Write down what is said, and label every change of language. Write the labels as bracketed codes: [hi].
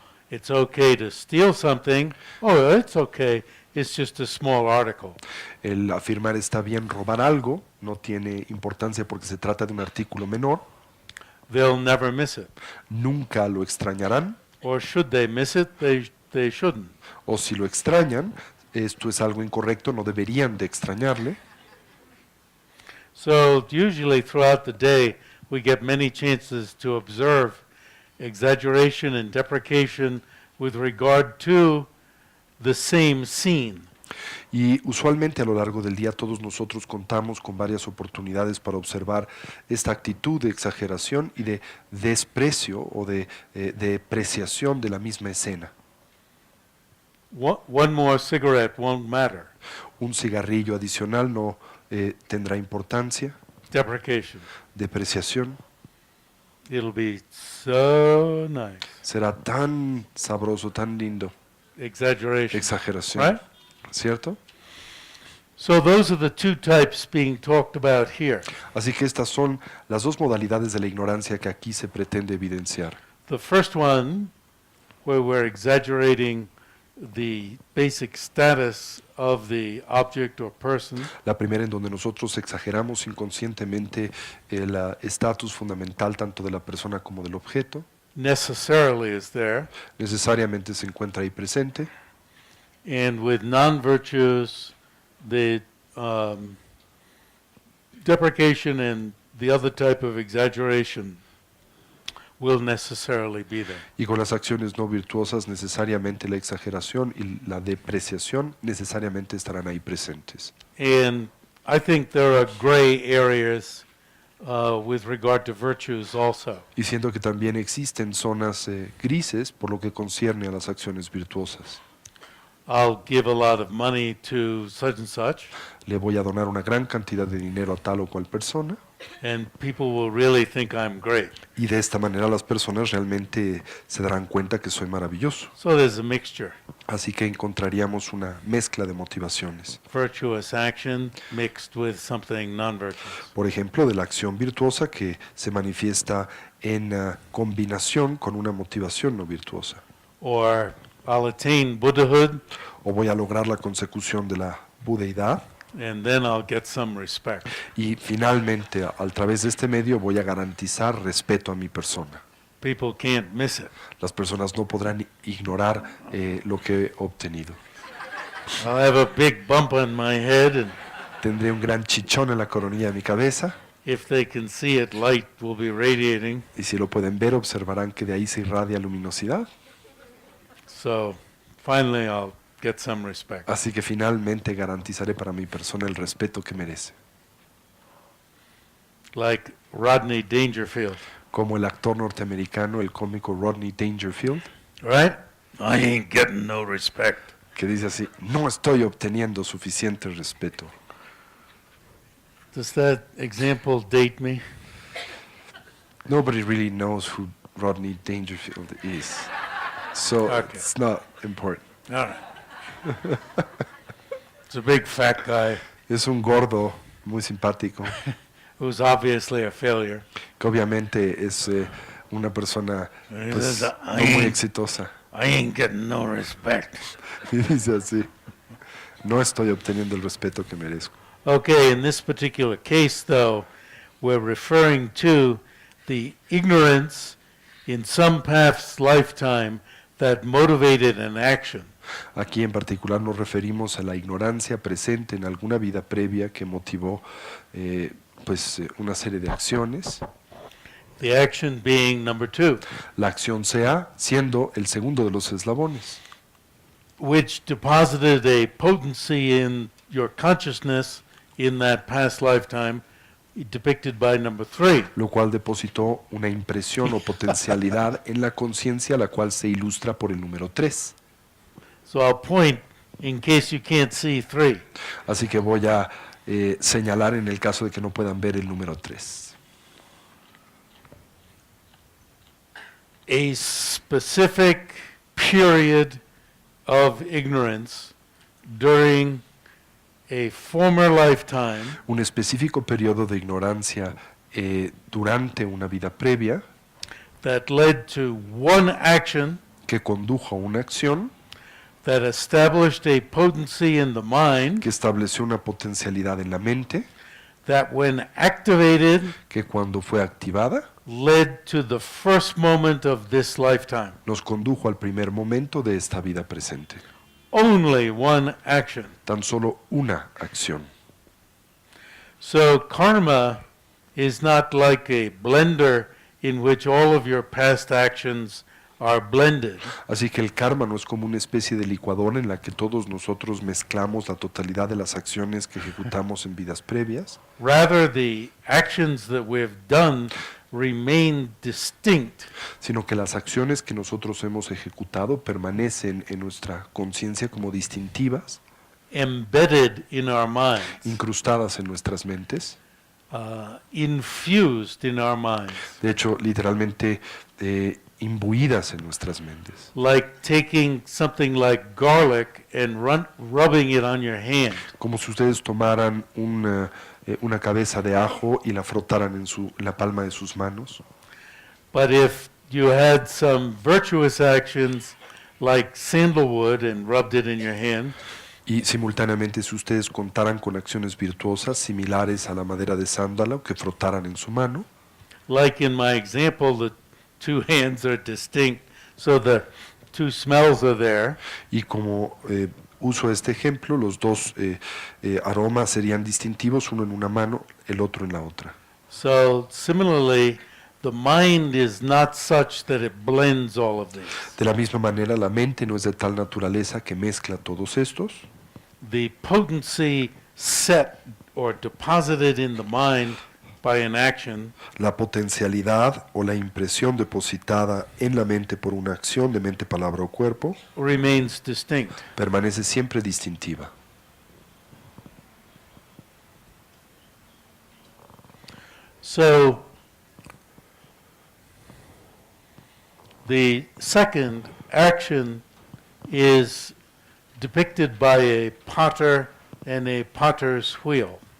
[en] It's okay to steal something. Oh, it's okay. It's just a small article. [es] El afirmar está bien robar algo no tiene importancia porque se trata de un artículo menor, [en] They'll never miss it. [es] nunca lo extrañarán, [en] Or should they miss it? They shouldn't. [es] o si lo extrañan, esto es algo incorrecto, no deberían de extrañarle. [en] So usually throughout the day, we get many chances to observe exaggeration and deprecation with regard to the same scene. [es] Y usualmente a lo largo del día todos nosotros contamos con varias oportunidades para observar esta actitud de exageración y de desprecio o de depreciación de la misma escena. [en] One more cigarette won't matter. [es] Un cigarrillo adicional no tendrá importancia, [en] Deprecation. [es] depreciación. [en] It'll be so nice. [es] Será tan sabroso, tan lindo, [en] Exaggeration. [es] exageración, [en] Right? [es] ¿cierto? [en] So those are the two types being talked about here. [es] Así que estas son las dos modalidades de la ignorancia que aquí se pretende evidenciar. [en] The first one, where we're exaggerating the basic status of the object or person, [es] La primera en donde nosotros exageramos inconscientemente el estatus fundamental tanto de la persona como del objeto, [en] necessarily is there. [es] necesariamente se encuentra ahí presente. [en] And with non-virtues, the deprecation and the other type of exaggeration will necessarily be there. [es] Y con las acciones no virtuosas, necesariamente la exageración y la depreciación necesariamente estarán ahí presentes. [en] And I think there are gray areas with regard to virtues also. [es] Y siento que también existen zonas grises por lo que concierne a las acciones virtuosas. [en] I'll give a lot of money to such and such, [es] Le voy a donar una gran cantidad de dinero a tal o cual persona [en] and people will really think I'm great. [es] y de esta manera las personas realmente se darán cuenta que soy maravilloso. [en] So there's a mixture. [es] Así que encontraríamos una mezcla de motivaciones. [en] Virtuous action mixed with something non-virtuous. [es] Por ejemplo, de la acción virtuosa que se manifiesta en combinación con una motivación no virtuosa. [en] Or I'll attain Buddhahood, [es] O voy a lograr la consecución de la budeidad [en] and then I'll get some respect. [es] y finalmente a través de este medio voy a garantizar respeto a mi persona. [en] People can't miss it. [es] Las personas no podrán ignorar lo que he obtenido. [en] I'll have a big bump on my head, and [es] Tendré un gran chichón en la coronilla de mi cabeza [en] if they can see it, light will be radiating. [es] y si lo pueden ver observarán que de ahí se irradia luminosidad. [en] So finally I'll get some respect. [es] Así que finalmente garantizaré para mi persona el respeto que merece. [en] Like Rodney Dangerfield, [es] Como el actor norteamericano, el cómico Rodney Dangerfield, [en] right? I ain't getting no respect. [es] que dice así, no estoy obteniendo suficiente respeto. [en] Does that example date me? Nobody really knows who Rodney Dangerfield is. So Okay. it's not important. All right. It's a big fat guy. [es] Es un gordo muy simpático, [en] who's obviously a failure. [es] que obviamente es una persona [en] He [es] pues, [en] says, [es] no muy exitosa. [en] I ain't getting no respect. [es] Y dice así, no estoy obteniendo el respeto que merezco. [en] Okay, in this particular case, though, we're referring to the ignorance in some past lifetime that motivated an action. [es] Aquí en particular nos referimos a la ignorancia presente en alguna vida previa que motivó una serie de acciones. [en] The action being number 2, [es] La acción sea siendo el segundo de los eslabones, [en] which deposited a potency in your consciousness in that past lifetime, depicted by number 3. [es] lo cual depositó una impresión o potencialidad en la conciencia, la cual se ilustra por el número 3. [en] So I'll point in case you can't see 3. [es] Así que voy a señalar en el caso de que no puedan ver el número 3. [en] A specific period of ignorance during a former lifetime [es] Un específico periodo de ignorancia durante una vida previa [en] that led to one action [es] que condujo a una acción [en] that established a potency in the mind [es] que estableció una potencialidad en la mente [en] that when activated [es] que cuando fue activada [en] led to the first moment of this lifetime. [es] nos condujo al primer momento de esta vida presente. [en] Only one action. [es] Tan solo una acción. [en] So karma is not like a blender in which all of your past actions are blended. [es] Así que el karma no es como una especie de licuadora en la que todos nosotros mezclamos la totalidad de las acciones que ejecutamos en vidas previas. [en] Rather, the actions that we've done remain distinct, [es] Sino que las acciones que nosotros hemos ejecutado permanecen en nuestra conciencia como distintivas, [en] embedded in our minds, [es] incrustadas en nuestras mentes, [en] infused in our minds, [es] de hecho literalmente imbuidas en nuestras mentes. [en] like taking something like garlic and rubbing it on your hand. [es] Como si ustedes tomaran una cabeza de ajo y la frotaran en la palma de sus manos. [en] But if you had some virtuous actions like sandalwood and rubbed it in your hand, [es] Y simultáneamente si ustedes contaran con acciones virtuosas similares a la madera de sándalo que frotaran en su mano, [en] like in my example, the two hands are distinct, so the two smells are there. [es] y como uso este ejemplo, los dos aromas serían distintivos, uno en una mano, el otro en la otra. [en] So similarly, the mind is not such that it blends all of these. [es] De la misma manera, la mente no es de tal naturaleza que mezcla todos estos. [en] The potency set or deposited in the mind by an action [es] La potencialidad o la impresión depositada en la mente por una acción de mente, palabra o cuerpo [en] remains distinct. [es] permanece siempre distintiva. [en] So the second action is depicted by a potter and a potter's wheel.